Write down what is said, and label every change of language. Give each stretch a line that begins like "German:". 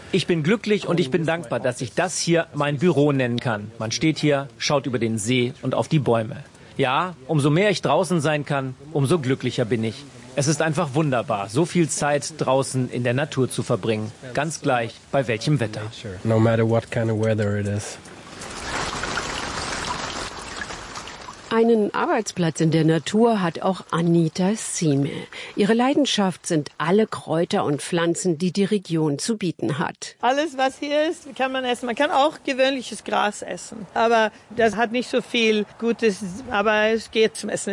German: Ich bin glücklich und ich bin dankbar, dass ich das hier mein Büro nennen kann. Man steht hier, schaut über den See und auf die Bäume. Ja, umso mehr ich draußen sein kann, umso glücklicher bin ich. Es ist einfach wunderbar, so viel Zeit draußen in der Natur zu verbringen, ganz gleich bei welchem Wetter.
English: No matter what kind of weather it is.
German: Einen Arbeitsplatz in der Natur hat auch Anita Sime. Ihre Leidenschaft sind alle Kräuter und Pflanzen, die die Region zu bieten hat. Alles, was hier ist, kann man essen. Man kann auch gewöhnliches Gras essen. Aber das hat nicht so viel Gutes, aber es geht zum Essen.